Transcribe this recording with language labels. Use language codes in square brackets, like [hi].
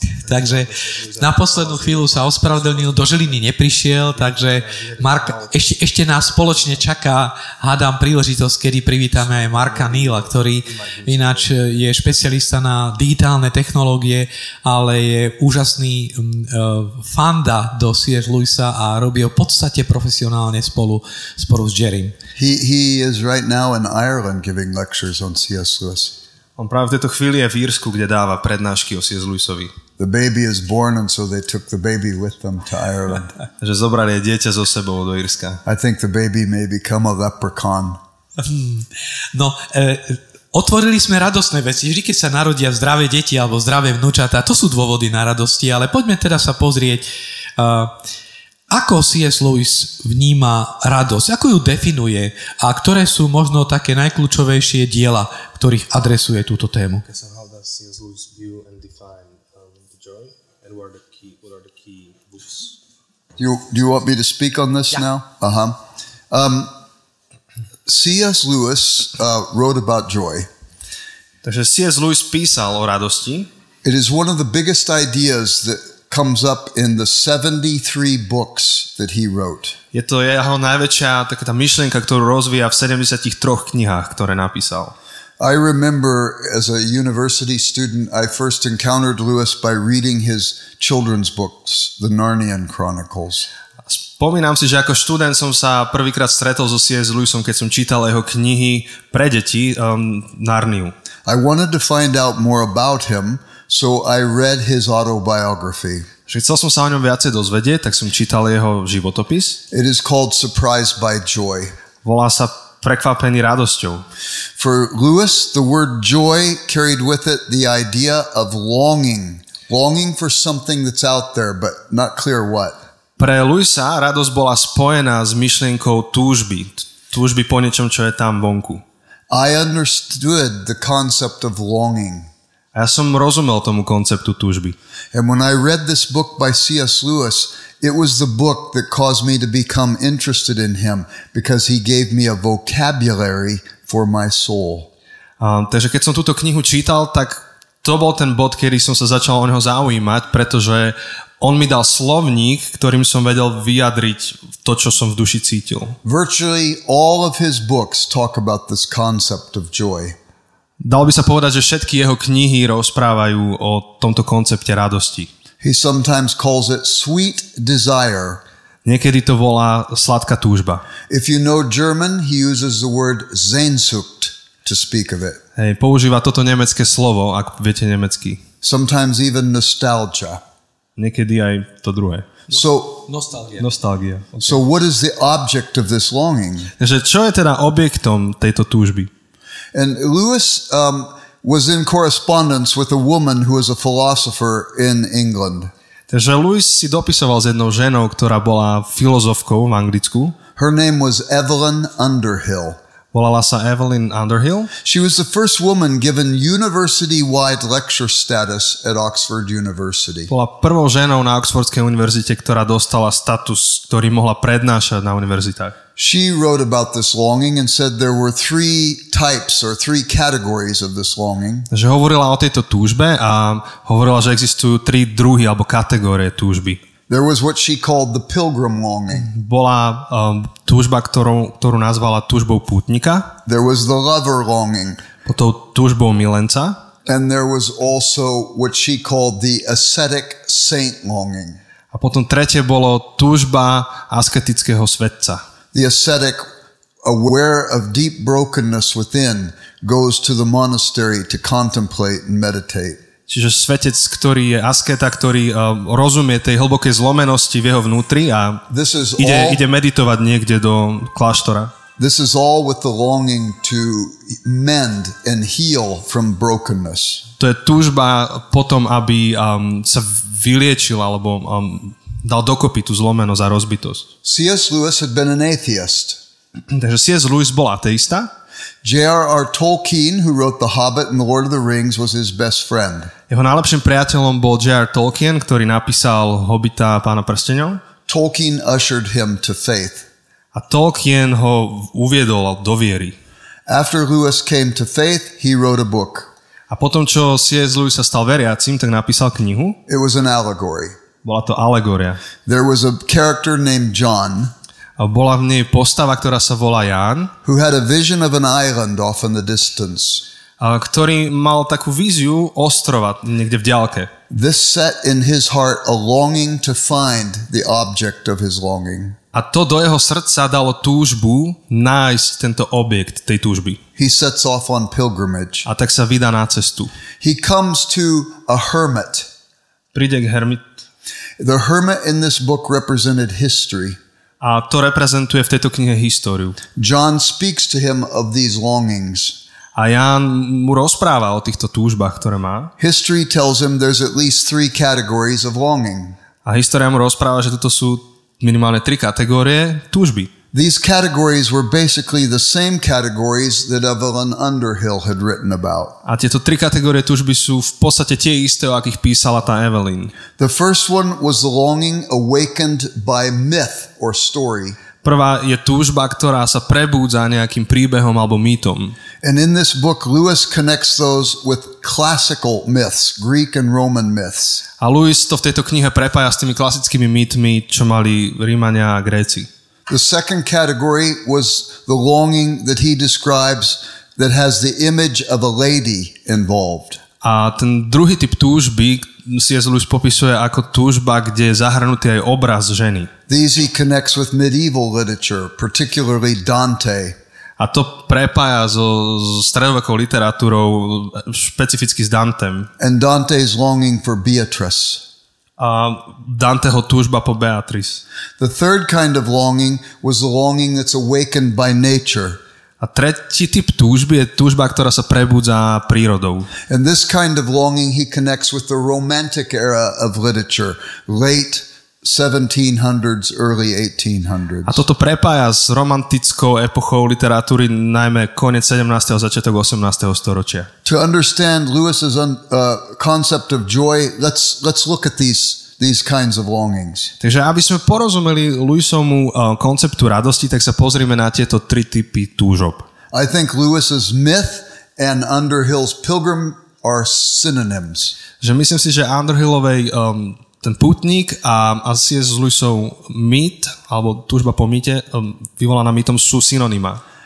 [sk] Takže na poslednú chvíľu sa ospravedlnil, do Žiliny neprišiel, takže Mark, ešte nás spoločne čaká, hádam príležitosť, kedy privítame aj Marka Neala, ktorý ináč je špecialista na digitálne technológie, ale je úžasný fanda do C.S. Lewisa a robí ho v podstate profesionálne spolu s Jerrym. [en] He is right now in Ireland giving lectures on C.S. Lewis. [sk] On práve v tejto chvíli je v Írsku, kde dáva prednášky o C.S. Lewisovi. [en] The baby is born and so they took the baby with them to Ireland. [sk] Že zobrali dieťa so sebou do Írska. [en] I think the baby may become a leprechaun. [sk] No, otvorili sme radostné veci. Vždy, keď sa narodia zdravé deti alebo zdravé vnúčatá, to sú dôvody na radosti, ale poďme teda sa pozrieť, ako C.S. Lewis vníma radosť, ako ju definuje a ktoré sú možno také najkľúčovejšie diela, ktorých adresuje túto tému. [en] So how does C.S. Lewis view and define the joy and what are the key books? Do you want me to speak on this now? C.S. Lewis wrote about joy. [sk] Takže C.S. Lewis písal o radosti. [en] It is one of the biggest ideas that comes up in the 73 books that he wrote. [sk] Je to jeho najväčšia taká tá myšlienka, ktorú rozvíja v 73 knihách, ktoré napísal. [en] I remember as a university student, I first encountered Lewis by reading his children's books, the Narnian Chronicles. [sk] Spomínam si, že ako študent som sa prvýkrát stretol so C.S. Lewisom, keď som čítal jeho knihy pre deti, Narniu. [en] I wanted to find out more about him, so I read his autobiography. [sk] Chcel som sa o ňom viacej dozvedieť, tak som čítal jeho životopis. [en] It is called Surprised by Joy. [sk] Volá sa Prekvapený radosťou. [en] For Lewis, the word joy carried with it the idea of longing for something that's out there, but not clear what. [sk] Pre Lewisa radosť bola spojená s myšlienkou túžby po niečom, čo je tam vonku. [en] I understood the concept of longing. [sk] A ja som rozumel tomu konceptu túžby. [en] And when I read this book by C.S. Lewis, it was the book that caused me to become interested in him because he gave me a vocabulary for my soul. [sk] Takže keď som túto knihu čítal, tak to bol ten bod, kedy som sa začal o neho zaujímať, pretože on mi dal slovník, ktorým som vedel vyjadriť to, čo som v duši cítil. [en] Virtually all of his books talk about this concept of joy. [sk] Dalo by sa povedať, že všetky jeho knihy rozprávajú o tomto koncepte radosti. [en] He sometimes calls it sweet desire. [sk] Niekedy to volá sladká túžba. [en] If you know German, he uses the word Sehnsucht to speak of it. [sk] Hej, používa toto nemecké slovo, ak viete nemecky. [en] Sometimes even nostalgia. [sk] Niekedy aj to druhé. Nostalgia. [en] Okay. So what is the object of this longing? [sk] Takže čo je teda objektom tejto túžby? [en] And Lewis was in correspondence with a woman who was a philosopher in England. [sk] Takže Lewis si dopisoval s jednou ženou, ktorá bola filozofkou v Anglicku. [en] Her name was Evelyn Underhill. [sk] Volala sa Evelyn Underhill. [en] She was the first woman given university-wide lecture status at Oxford University. [sk] Bola prvou ženou na Oxfordskej univerzite, ktorá dostala status, ktorý mohla prednášať na univerzitách. [en] She wrote about this longing and said there were three types or three categories of this longing. [sk] Takže hovorila o tejto túžbe a hovorila, že existujú tri druhy alebo kategórie túžby. [en] There was what she called the pilgrim longing. [sk] Bola túžba, ktorú nazvala túžbou pútnika. [en] There was the lover longing. [sk] Potom túžbou milenca. [en] And there was also what she called the ascetic saint longing. [sk] A potom tretie bolo túžba asketického svetca. [en] The ascetic, aware of deep brokenness within, goes to the monastery to contemplate and meditate. [sk] Čiže svetec, ktorý je asketa, ktorý rozumie tej hlbokej zlomenosti v jeho vnútri a ide meditovať niekde do kláštora. [en] This is all with the longing to mend and heal from brokenness. [sk] To je túžba potom, aby sa vyliečil alebo dal dokopy tú zlomenosť a rozbitosť. [en] C.S. Lewis had been an atheist. [sk] Takže C.S. Lewis bol ateista. [en] J.R.R. Tolkien, who wrote The Hobbit and The Lord of the Rings, was his best friend. [sk] Jeho najlepším priateľom bol J.R. Tolkien, ktorý napísal Hobbita a Pána prsteňov. [en] Tolkien ushered him to faith. [sk] A Tolkien ho uviedol do viery. [en] After Lewis came to faith, he wrote a book. [sk] A potom, čo C.S. Lewis sa stal veriacim, tak napísal knihu. [en] It was an allegory. [sk] Bola to alegória. [en] There was a character named John, [sk] A bola v nej postava, ktorá sa volá Ján, [en] who had a vision of an island off in the distance. [sk] Ktorý mal takú víziu ostrova niekde v diaľke. [en] This set in his heart a longing to find the object of his longing. [sk] A to do jeho srdca dalo túžbu nájsť tento objekt tej túžby. [en] He sets off on pilgrimage. [sk] A tak sa vydá na cestu. [en] He comes to a hermit. [sk] Príde k hermit. [en] The hermit in this book represented history. [sk] A to reprezentuje v tejto knihe históriu. [en] John speaks to him of these longings. [sk] A Ján mu rozpráva o týchto túžbách, ktoré má. [en] History tells him there's at least 3 categories of longing. [sk] A história mu rozpráva, že toto sú minimálne 3 kategórie túžby. [en] These categories were basically the same categories that Evelyn Underhill had written about. [sk] A tieto 3 kategórie túžby sú v podstate tie isté, o akých písala tá Evelyn. [en] The first one was the longing awakened by myth or story. [sk] Prvá je túžba, ktorá sa prebúdza nejakým príbehom alebo mýtom. [en] And in this book, Lewis connects those with classical myths, Greek and Roman myths. [sk] A Lewis to v tejto knihe prepája s tými klasickými mýtmi, čo mali Rímania a Gréci. [en] The second category was the longing that he describes that has the image of a lady involved. [sk] A ten druhý typ túžby C.S. Lewis popisuje ako túžba, kde je zahrnutý aj obraz ženy. [en] These he connects with medieval literature, particularly Dante. [sk] A to prepája so stredovekou literatúrou, špecificky s Dantem. [en] And Dante's longing for Beatrice. [sk] A Danteho túžba po Beatrice. [en] The third kind of longing was the longing that's awakened by nature. [sk] A tretí typ túžby je túžba, ktorá sa prebúdza prírodou. [en] And this kind of longing he connects with the Romantic era of literature, late 1700s, early 1800s. [sk] A toto prepája s romantickou epochou literatúry, najmä koniec 17. a začiatok 18. storočia. [en] To understand Lewis's concept of joy, let's look at these kinds of longings. [sk] Takže aby sme porozumeli Lewisovmu konceptu radosti, tak sa pozrime na tieto 3 typy túžob. [en] I think Lewis's myth and Underhill's pilgrim are synonyms. [sk] Že myslím si, že Underhillovej ten pútnik a C.S. Lewisov mýt, alebo túžba po mýte, vyvolaná mýtom, sú synonyma.